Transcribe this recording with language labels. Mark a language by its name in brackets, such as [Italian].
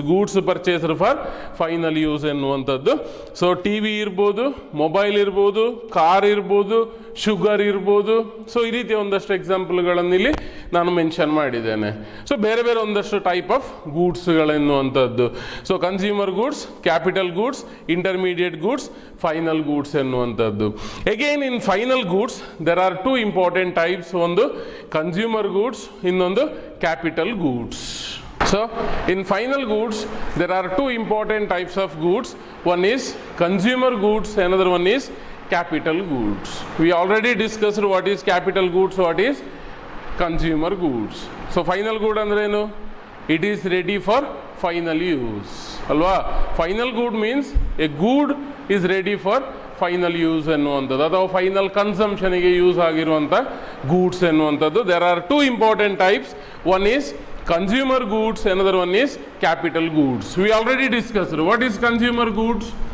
[English] goods purchased for final use [Kannada] ಎನ್ನುವಂಥದ್ದು. So TV ಇರ್ಬೋದು, mobile ಇರ್ಬೋದು, ಕಾರ್ ಇರ್ಬೋದು, ಶುಗರ್ ಇರ್ಬೋದು. ಸೊ ಈ ರೀತಿಯ ಒಂದಷ್ಟು ಎಕ್ಸಾಂಪಲ್ಗಳನ್ನು ಇಲ್ಲಿ ನಾನು ಮೆನ್ಷನ್ ಮಾಡಿದ್ದೇನೆ. ಸೊ ಬೇರೆ ಬೇರೆ ಒಂದಷ್ಟು type of ಗೂಡ್ಸ್ಗಳೆನ್ನುವಂಥದ್ದು. So consumer goods, capital goods, intermediate goods, final goods ಎನ್ನುವಂಥದ್ದು. [English] Again in final goods there are two important types. [Kannada] ಒಂದು ಕನ್ಸ್ಯೂಮರ್ ಗೂಡ್ಸ್, ಇನ್ನೊಂದು capital goods. [English] So in final goods there are two important types of goods. One is consumer goods, another one is capital goods. We already discussed what is capital goods, what is consumer goods. So final good [Kannada] ಅಂದ್ರೆ ಏನು? [English] It is ready for final use ಅಲ್ವಾ? Final good means a good is ready for final use [Kannada] ಎನ್ನುವಂಥದ್ದು ಅಥವಾ final ಕನ್ಸಂಪ್ಷನ್ಗೆ use ಆಗಿರುವಂಥ goods ಎನ್ನುವಂಥದ್ದು. [English] There are two important types. One is consumer goods, another one is capital goods. We already discussed what is consumer goods.